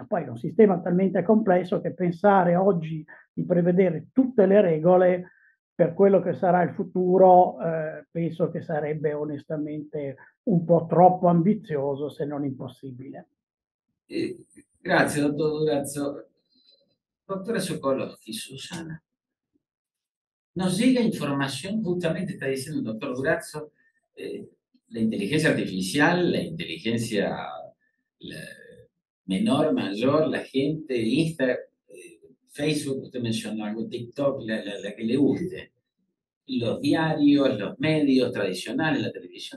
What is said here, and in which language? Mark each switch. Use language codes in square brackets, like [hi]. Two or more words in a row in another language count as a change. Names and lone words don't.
[it] Poi è un sistema talmente complesso che pensare oggi di prevedere tutte le regole per quello che sarà il futuro, penso che sarebbe onestamente un po' troppo ambizioso, se non impossibile. Grazie, dottor Durazzo. [es] Doctora Sokolowski, Susana, nos llega información, justamente está diciendo el doctor Durazzo, la inteligencia artificial, la inteligencia menor, mayor, la gente, Instagram, Facebook, usted mencionó algo, TikTok, la que le guste, los diarios, los medios tradicionales, la televisión.